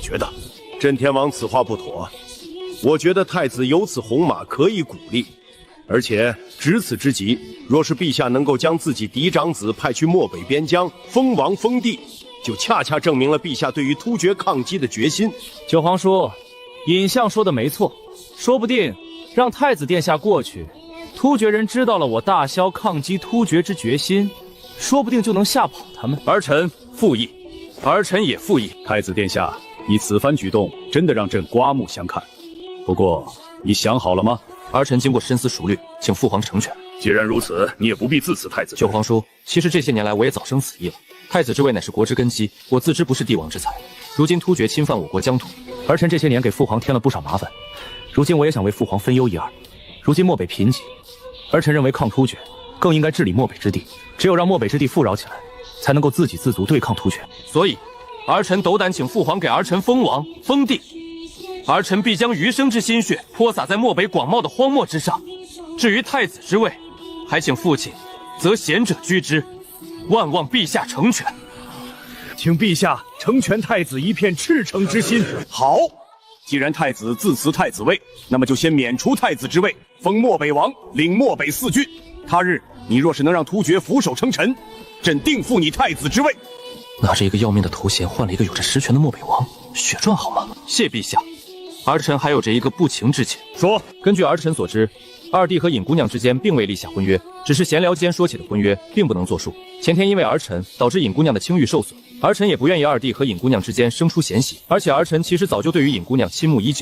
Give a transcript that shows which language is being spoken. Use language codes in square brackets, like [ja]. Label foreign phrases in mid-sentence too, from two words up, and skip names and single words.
[zh] 震天王此話不妥， 我覺得太子有此紅馬可以鼓勵，而且值此之極，若是陛下能夠將自己嫡長子派去漠北邊疆封王封地，就恰恰證明了陛下對於突厥抗擊的決心。九皇叔，尹相說的沒錯，說不定讓太子殿下過去，突厥人知道了我大蕭抗擊突厥之決心，說不定就能嚇跑他們。儿臣附議，儿臣也附議。太子殿下，你此番舉動真的讓朕刮目相看。不過，你想好了嗎？儿臣经過深思熟慮，請父皇成全。既然如此，你也不必自此太子。九皇叔，其實這些年來我也早生此意了。太子之位乃是國之根基，我自知不是帝王之才。如今突厥侵犯我國疆土，儿臣這些年給父皇添了不少麻煩。如今我也想為父皇分憂一二。如今漠北貧瘠，儿臣認為抗突厥更應該治理漠北之地。只有讓漠北之地富饒起来，才能夠自給自足對抗突厥。所以，兒臣斗膽請父皇給兒臣封王封地。兒臣必將餘生之心血潑灑在漠北廣袤的荒漠之上。至於太子之位，還請父親擇賢者居之，萬望陛下成全。請陛下成全太子一片赤誠之心。好，既然太子自辞太子位，那麼就先免除太子之位，封漠北王，領漠北4郡。他日你若是能讓突厥俯首稱臣，朕定复你太子之位。拿着一個要命的头衔換了一個有着实權的漠北王，血賺好嗎？謝陛下。兒臣還有着一個不情之請。說，根據兒臣所知，二弟和尹姑娘之間並未立下婚約，只是閒聊間說起的婚約，並不能作數。前天因為兒臣導致尹姑娘的清譽受損，兒臣也不願意二弟和尹姑娘之間生出嫌隙，而且兒臣其實早就對於尹姑娘傾慕已久。